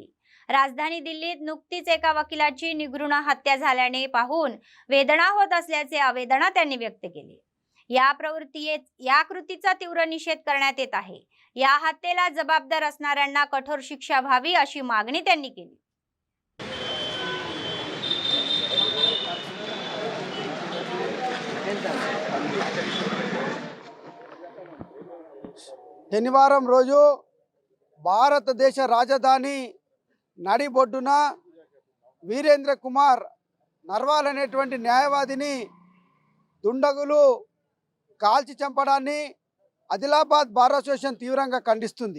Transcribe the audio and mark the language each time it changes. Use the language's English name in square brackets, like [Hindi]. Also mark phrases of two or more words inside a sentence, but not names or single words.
[Marathi] राजधानी दिल्लीत नुकतीच एका वकिलाची निगृण हत्या झाल्याने पाहून वेदना होत असल्याचे आवेदना त्यांनी व्यक्त केले. या कृतीचा तीव्र निषेध करण्यात येत आहे. या हत्येला जबाबदार असणाऱ्यांना कठोर शिक्षा व्हावी अशी मागणी त्यांनी केली. [Telugu] శనివారం రోజు భారతదేశ రాజధాని నడిబొడ్డున వీరేంద్ర కుమార్ నర్వాల్ అనేటువంటి న్యాయవాదిని దుండగులు కాల్చి చంపడాన్ని ఆదిలాబాద్ బార్ అసోసియేషన్ తీవ్రంగా ఖండిస్తుంది.